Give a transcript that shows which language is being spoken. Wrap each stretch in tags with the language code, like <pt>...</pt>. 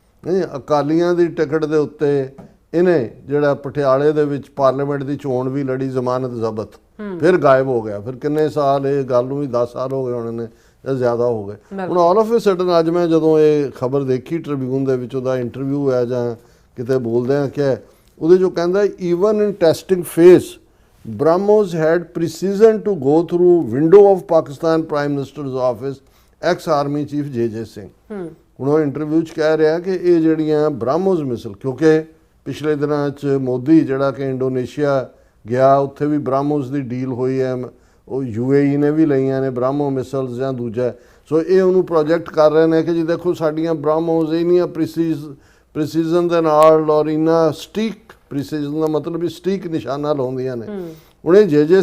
<pa>ਨਹੀਂ, ਅਕਾਲੀਆਂ ਦੀ ਟਿਕਟ ਦੇ ਉੱਤੇ ਇਹਨੇ ਜਿਹੜਾ ਪਟਿਆਲੇ ਦੇ ਵਿੱਚ ਪਾਰਲੀਮੈਂਟ ਦੀ ਚੋਣ ਵੀ ਲੜੀ, ਜ਼ਮਾਨਤ ਜ਼ਬਤ, ਫਿਰ ਗਾਇਬ ਹੋ ਗਿਆ। ਫਿਰ ਕਿੰਨੇ ਸਾਲ, ਇਹ ਗੱਲ ਨੂੰ ਵੀ 10 ਸਾਲ ਹੋ ਗਏ ਹੋਣੇ ਨੇ ਜਾਂ ਜ਼ਿਆਦਾ ਹੋ ਗਏ। ਹੁਣ ਆਲ ਆਫ ਅ ਸਡਨ ਅੱਜ ਮੈਂ ਜਦੋਂ ਇਹ ਖਬਰ ਦੇਖੀ ਟ੍ਰਿਬਿਊਨ ਦੇ ਵਿੱਚ ਉਹਦਾ ਇੰਟਰਵਿਊ ਹੈ ਜਾਂ ਕਿਤੇ ਬੋਲਦੇ ਆ ਕਿ ਉਹਦੇ 'ਚੋਂ ਕਹਿੰਦਾ</pa> <en>Even in testing phase BrahMos had precision to go through window of Pakistan Prime Minister's office, ex Army Chief J.J. Singh।</en> <pa>ਹੁਣ ਉਹ ਇੰਟਰਵਿਊ 'ਚ ਕਹਿ ਰਿਹਾ ਕਿ ਇਹ ਜਿਹੜੀਆਂ BrahMos ਮਿਸਲ, ਕਿਉਂਕਿ ਪਿਛਲੇ ਦਿਨਾਂ 'ਚ ਮੋਦੀ ਜਿਹੜਾ ਕਿ ਇੰਡੋਨੇਸ਼ੀਆ ਗਿਆ, ਉੱਥੇ ਵੀ BrahMos ਦੀ ਡੀਲ ਹੋਈ ਹੈ, ਉਹ UAE ਨੇ ਵੀ ਲਈਆਂ ਨੇ BrahMos ਮਿਸਲਸ ਜਾਂ ਦੂਜਾ। ਸੋ ਇਹ ਉਹਨੂੰ ਪ੍ਰੋਜੈਕਟ ਕਰ ਰਹੇ ਨੇ ਕਿ ਜੀ ਦੇਖੋ ਸਾਡੀਆਂ BrahMos ਇੰਨੀਆਂ ਪ੍ਰੀਸੀਜ਼ਨ ਦੇ ਨਾਲ ਔਰ ਇੰਨਾ ਸਟੀਕ, ਪ੍ਰੀਸੀਜ਼ਨ ਦਾ ਮਤਲਬ ਵੀ ਸਟੀਕ ਨਿਸ਼ਾਨਾ ਲਾਉਂਦੀਆਂ ਨੇ। ਹੁਣ ਇਹ J.J.</pa>